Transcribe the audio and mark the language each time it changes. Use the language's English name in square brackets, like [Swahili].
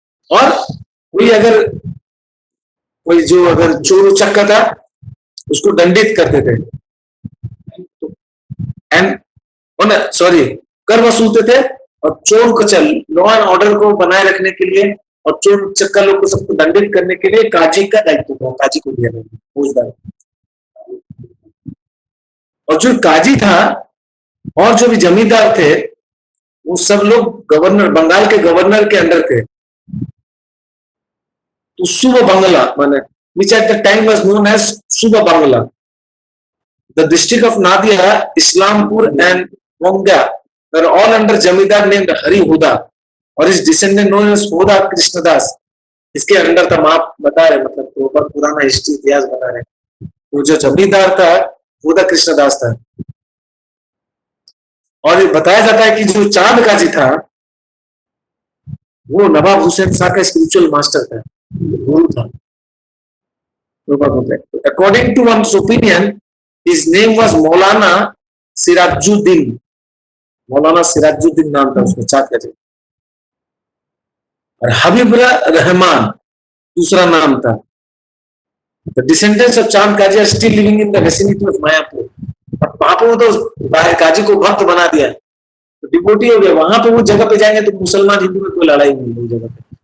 [Hindi] और कोई जो अगर चोर उचक्का था उसको दंडित करते थे, एंड सॉरी कर वसूलते थे और चोर को लॉ एंड ऑर्डर को बनाए रखने के लिए और चोर चक्का लोग को सबको दंडित करने के लिए काजी का दायित्व था, काजी को दिया गया फौजदार। और जो काजी था और जो भी जमींदार थे वो सब लोग गवर्नर, बंगाल के गवर्नर के अंडर थे। तो सुबह बांग्ला माने [English] which at the time was known as Suba Bangla. The district of Nadia, Islampur and Monga were all under Jamidar named Hari Huda और his descendant known as Huda Krishnadas [Hindi] इसके under था। आप बता रहे मतलब तो पुराना हिस्ट्री इतिहास बता रहे। वो जो जमींदार था हुदा कृष्णदास था। और ये बताया जाता है कि जो चांद काजी था वो नवाब हुसैन शाह का स्पिरिचुअल मास्टर था, गुरु था। [English] According to one's opinion, his name was Maulana Sirajuddin, Maulana Sirajuddin [Hindi] नाम था उसका [English] Chand Kazi. [Hindi] और हबीब रहमान दूसरा नाम था। [English] The descendants of Chand Kaji are still living in the vicinity of Mayapur. [Hindi] और वहां पे वो तो काजी को भक्त बना दिया, तो डिवोटी हो गया। वहां पे वो जगह पे जाएंगे तो मुसलमान हिंदू में कोई लड़ाई नहीं है जगह पे।